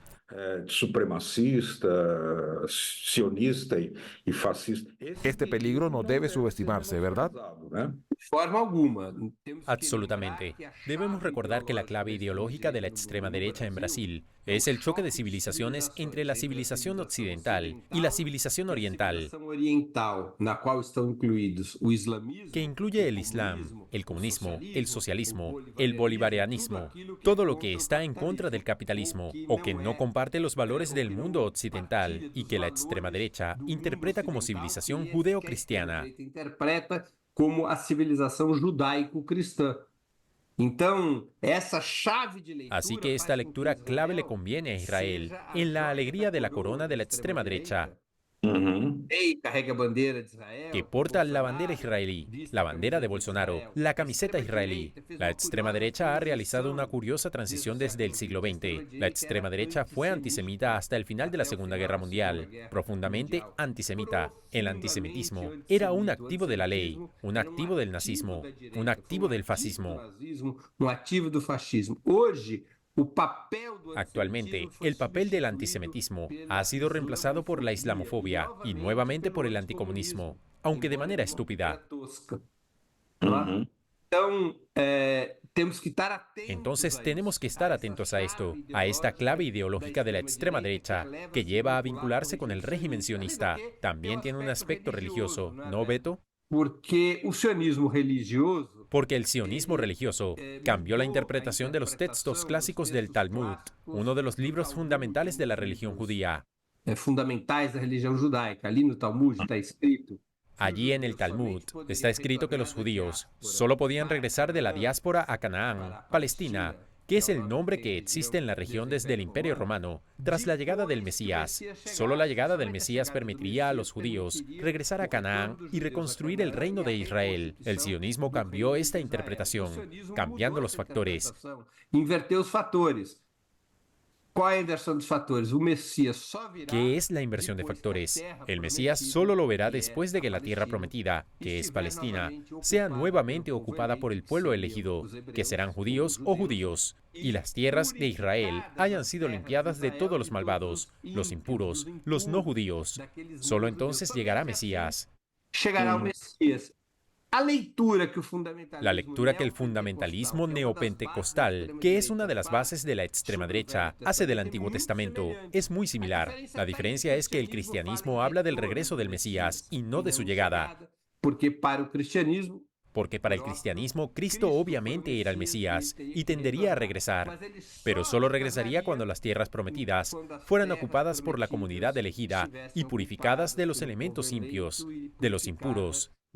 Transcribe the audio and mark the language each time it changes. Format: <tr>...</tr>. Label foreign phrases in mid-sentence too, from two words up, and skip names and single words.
<es>supremacista, sionista y fascista. Este peligro no debe subestimarse, ¿verdad?</es> <pt>De forma alguma. Temos que</pt> <es>Absolutamente.</es> <pt>lembrar que a</pt> <es>Debemos</es> <pt>chave</pt> <es>recordar que la clave ideológica de la extrema derecha en Brasil es el choque de civilizaciones entre la civilización occidental y la civilización oriental,</es> <pt>civilização oriental, na qual estão incluídos o islamismo,</pt> <es>que incluye el Islam, el comunismo, el socialismo, el bolivarianismo, todo lo que está en contra del capitalismo o que no comparte los valores del mundo occidental y que la extrema derecha interpreta como civilización judeo-cristiana.</es> <pt>interpreta como a civilização judaico-cristã. Então, essa chave de leitura.</pt> <es>Así que esta lectura clave le conviene a Israel en la alegría de la corona de la extrema derecha,</es> <pt>Rei carrega a bandeira de Israel.</pt> <es>que porta la bandera israelí, la bandera de Bolsonaro, la camiseta israelí. La extrema derecha ha realizado una curiosa transición desde el siglo XX. La extrema derecha fue antisemita hasta el final de la Segunda Guerra Mundial, profundamente antisemita. El antisemitismo era un activo de la ley, un activo del nazismo, un activo del fascismo.</es> <pt>Um ativo do fascismo. Hoje, o papel do</pt> <es>Actualmente, el papel del antisemitismo ha sido reemplazado por la islamofobia y nuevamente por el anticomunismo, aunque de manera estúpida. tosca.</es> <pt>Então, temos que estar atentos.</pt> <es>Entonces tenemos que estar atentos a esto, a esta clave ideológica de la extrema derecha, que lleva a vincularse con el régimen sionista. También tiene un aspecto religioso, ¿no, Beto?</es> <pt>Porque o sionismo religioso</pt> <es>Porque el sionismo religioso cambió la interpretación de los textos clásicos del Talmud, uno de los libros fundamentales de la religión judía.</es> <pt>fundamentais da religião judaica. Ali no Talmud está escrito.</pt> <es>Allí en el Talmud está escrito que los judíos solo podían regresar de la diáspora a Canaán, Palestina, que es el nombre que existe en la región desde el Imperio Romano, tras la llegada del Mesías. Solo la llegada del Mesías permitiría a los judíos regresar a Canaán y reconstruir el reino de Israel. El sionismo cambió esta interpretación, cambiando los factores.</es> <pt>Inverteu os fatores. Qual é a inversão dos fatores? O Messias só virá.</pt> <es>¿Qué es la inversión de factores? El Mesías solo lo verá después de que la tierra prometida, que es Palestina, sea nuevamente ocupada por el pueblo elegido, que serán judíos o judíos, y las tierras de Israel hayan sido limpiadas de todos los malvados, los impuros, los no judíos. Solo entonces llegará Mesías.</es> <pt>Chegará o Messias.</pt> <es>La lectura que el fundamentalismo neopentecostal, que es una de las bases de la extrema derecha, hace del Antiguo Testamento, es muy similar. La diferencia es que el cristianismo habla del regreso del Mesías y no de su llegada. Porque para el cristianismo, Cristo obviamente era el Mesías y tendería a regresar, pero solo regresaría cuando las tierras prometidas fueran ocupadas por la comunidad elegida y purificadas de los elementos impios, de los impuros.</es>